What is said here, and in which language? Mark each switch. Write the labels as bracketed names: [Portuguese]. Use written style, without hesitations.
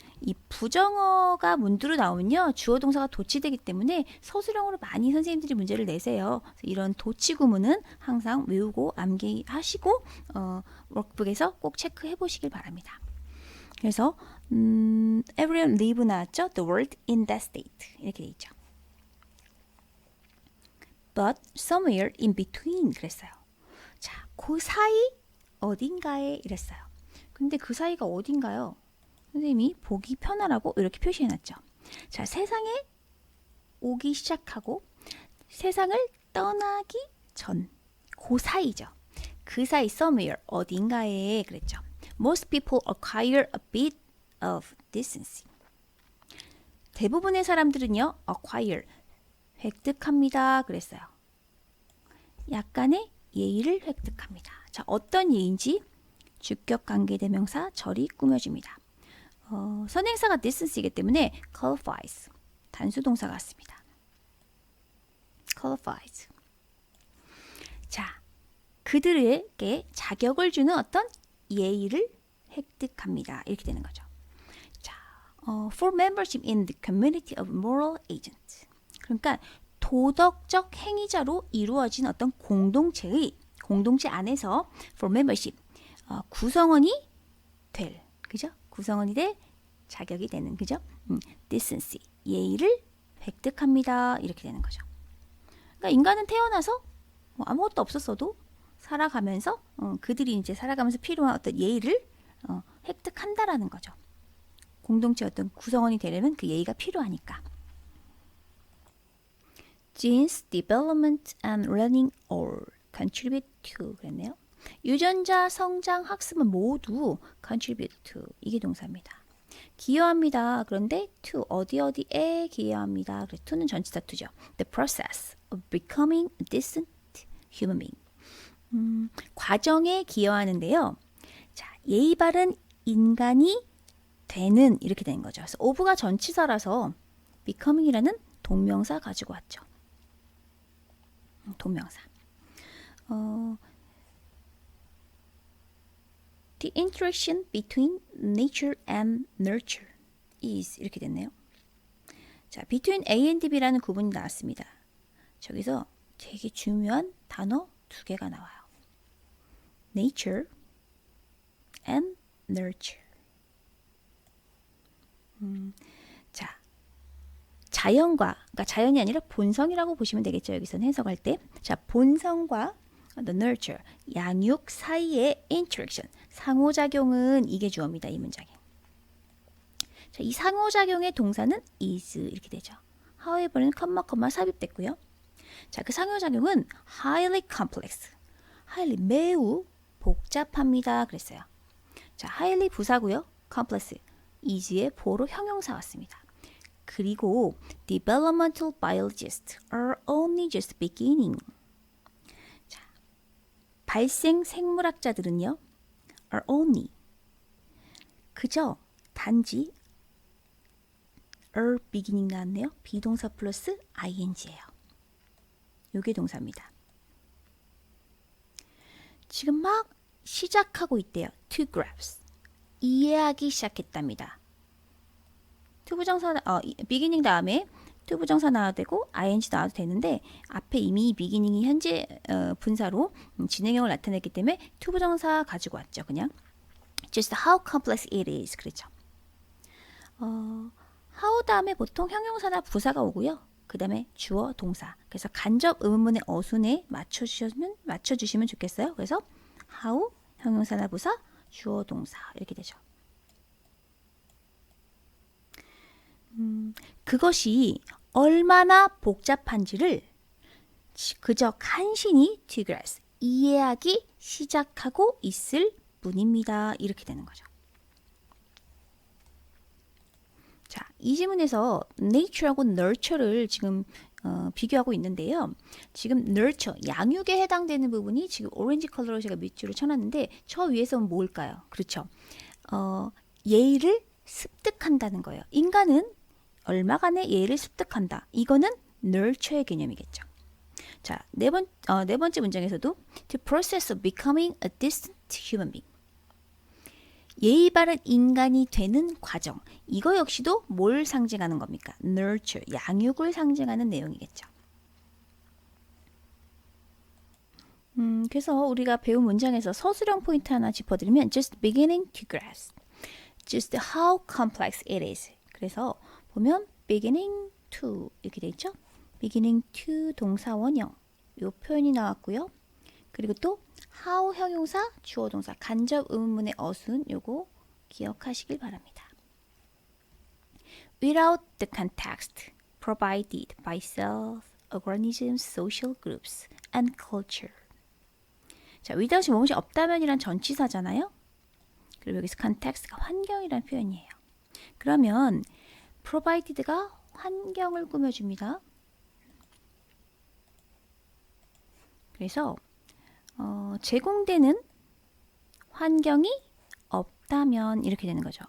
[Korean] 이 부정어가 문두로 나오면요. 주어 동사가 도치되기 때문에 서술형으로 많이 선생님들이 문제를 내세요. 이런 도치 구문은 항상 외우고 암기하시고 워크북에서 꼭 체크해 보시길 바랍니다. 그래서 [English] everyone live [Korean] 나왔죠. [English] The world in that state. [Korean] 이렇게 돼 있죠. [English] But somewhere in between [Korean] 그랬어요. 자, 그 사이 어딘가에 이랬어요. 근데 그 사이가 어딘가요? 선생님이 보기 편하라고 이렇게 표시해놨죠. 자, 세상에 오기 시작하고 세상을 떠나기 전, 그 사이죠. 그 사이 somewhere 어딘가에 그랬죠. [English] Most people acquire a bit of decency. [Korean] 대부분의 사람들은요, acquire 획득합니다. 그랬어요. 약간의 예의를 획득합니다. 자, 어떤 예의인지 주격 관계대명사 절이 꾸며줍니다. 선행사가 decency이기 때문에 qualifies 단수 동사 같습니다. [English] qualifies. [Korean] 자, 그들에게 자격을 주는 어떤 예의를 획득합니다. 이렇게 되는 거죠. [English] 자, for membership in the community of moral agents. [Korean] 그러니까 도덕적 행위자로 이루어진 어떤 공동체 안에서 [English] for membership [Korean] 구성원이 될, 그죠? 구성원이 될 자격이 되는, 그죠? decency 예의를 획득합니다. 이렇게 되는 거죠. 그러니까 인간은 태어나서 아무것도 없었어도 살아가면서 그들이 이제 살아가면서 필요한 어떤 예의를 획득한다라는 거죠. 공동체 어떤 구성원이 되려면 그 예의가 필요하니까. [English] Genes, development and learning all contribute to [Korean] 그랬네요. 유전자, 성장, 학습은 모두 [English] contribute to [Korean] 이게 동사입니다. 기여합니다. 그런데 to 어디에 기여합니다. 그래서 to는 전치사 to죠. [English] The process of becoming a decent human being. [Korean] 과정에 기여하는데요. 자, 예의 바른 인간이 되는 이렇게 되는 거죠. 그래서 of가 전치사라서 becoming이라는 동명사 가지고 왔죠. 동명사. [English] The interaction between nature and nurture is [Korean] 이렇게 됐네요. 자, [English] between A and B [Korean] 라는 구분이 나왔습니다. 저기서 되게 중요한 단어 두 개가 나와요. [English] nature and nurture. [Korean] 자, 자연과, 그러니까 자연이 아니라 본성이라고 보시면 되겠죠. 여기서는 해석할 때. 자, 본성과 [English] the nurture, [Korean] 양육 사이의 interaction, 상호작용은 이게 주어입니다. 이 문장에. 자, 이 상호작용의 동사는 is 이렇게 되죠. however는 컴마 삽입됐고요. 자, 그 상호작용은 [English] highly complex, [Korean] highly 매우 복잡합니다. 그랬어요. 자, highly 부사고요. complex, is의 보로 형용사 왔습니다. [English] 그리고 developmental biologists are only just beginning. [Korean] 자, 발생 생물학자들은요, [English] are only [Korean] 그저 단지 er beginning 나왔네요. 비동사 플러스 ing예요. 요게 동사입니다. 지금 막 시작하고 있대요. [English] to grasp. [Korean] 이해하기 시작했답니다. 투부정사 beginning 다음에 투부정사 나와도 되고 ing 나와도 되는데 앞에 이미 beginning이 현재 분사로 진행형을 나타냈기 때문에 투부정사 가지고 왔죠. [English] 그냥 just how complex it is [Korean] 그렇죠. how 다음에 보통 형용사나 부사가 오고요. 그 다음에 주어 동사. 그래서 간접 의문문의 어순에 맞춰주시면 좋겠어요. 그래서 how 형용사나 부사 주어 동사 이렇게 되죠. 그것이 얼마나 복잡한지를 그저 간신히 [English] to grasp, [Korean] 이해하기 시작하고 있을 뿐입니다. 이렇게 되는 거죠. 자, 이 지문에서 nature하고 nurture를 지금 비교하고 있는데요. 지금 nurture, 양육에 해당되는 부분이 지금 오렌지 컬러로 제가 밑줄을 쳐놨는데 저 위에서는 뭘까요? 그렇죠. 예의를 습득한다는 거예요. 인간은 얼마간의 예의를 습득한다. 이거는 nurture의 개념이겠죠. 자, 네 번째 문장에서도 [English] to process of becoming a decent human being. [Korean] 예의 바른 인간이 되는 과정. 이거 역시도 뭘 상징하는 겁니까? nurture, 양육을 상징하는 내용이겠죠. 그래서 우리가 배운 문장에서 서술형 포인트 하나 짚어드리면 [English] just beginning to grasp. just how complex it is. [Korean] 그래서 보면 [English] beginning to [Korean] 이렇게 돼 있죠. beginning to 동사 원형 이 표현이 나왔고요. 그리고 또 how 형용사 주어 동사 간접 의문문의 어순 요거 기억하시길 바랍니다. [English] Without the context provided by cells, organisms, social groups, and culture. [Korean] 자, without이 무엇이 없다면이란 전치사잖아요. 그리고 여기서 context가 환경이라는 표현이에요. 그러면 provided가 환경을 꾸며줍니다. 그래서 제공되는 환경이 없다면 이렇게 되는 거죠.